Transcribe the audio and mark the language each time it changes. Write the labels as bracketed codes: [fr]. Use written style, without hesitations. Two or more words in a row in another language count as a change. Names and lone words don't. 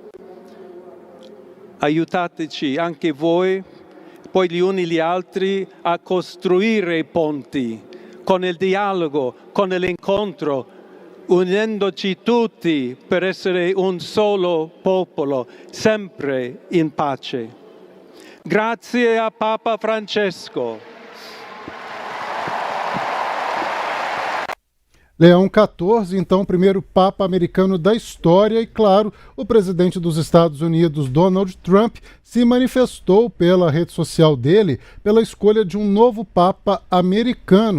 [it] Aiutateci anche voi, poi gli uni gli altri, a costruire i ponti con il dialogo, con l'incontro, unendoci tutti per essere un solo popolo, sempre in pace. Grazie a Papa Francesco. [pt] Leão XIV, então, primeiro Papa americano da história, e claro, o presidente dos Estados Unidos, Donald Trump, se manifestou pela rede social dele pela escolha de um novo Papa americano.